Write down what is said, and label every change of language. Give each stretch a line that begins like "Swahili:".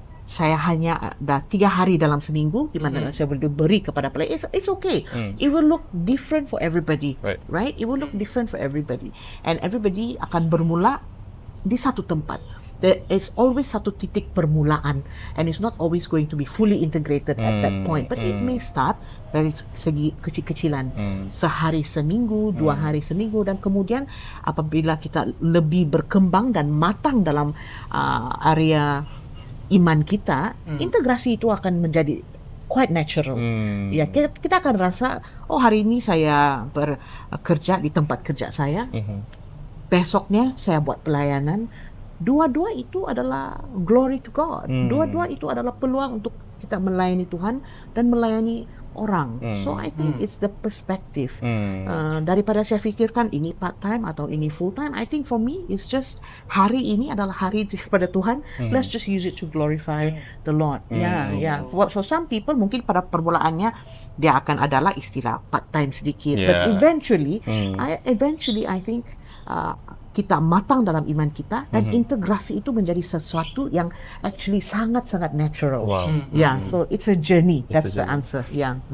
Malay: saya hanya ada 3 hari dalam seminggu di mana saya boleh beri kepada pelayan.
English: It's okay. It will look different for everybody, right? It will look different for everybody, and everybody
Malay: akan bermula di satu tempat.
English: There is always
Malay: satu titik permulaan,
English: and it's not always going to be fully integrated at that point. But it may start
Malay: dari segi kecil-kecilan, sehari seminggu, 2 hari seminggu, dan kemudian apabila kita lebih berkembang dan matang dalam area iman kita, integrasi itu akan menjadi
English: quite natural.
Malay: Ya, kita akan rasa, oh hari ini saya bekerja di tempat kerja saya, besoknya saya buat pelayanan. Dua-dua itu adalah
English: glory to God.
Malay: Dua-dua itu adalah peluang untuk kita melayani Tuhan dan melayani orang.
English: So I think it's the perspective.
Malay: Daripada saya fikirkan ini part time atau ini full time,
English: I think for me it's just
Malay: hari ini adalah hari kepada Tuhan.
English: Let's just use it to glorify the Lord. Yeah. For some people
Malay: mungkin pada permulaannya dia akan adalah istilah part time sedikit,
English: but eventually I think
Malay: kita matang dalam iman kita dan integrasi itu menjadi sesuatu yang actually sangat-sangat natural.
English: Wow. Yeah, so it's a journey. That's the answer. Yeah.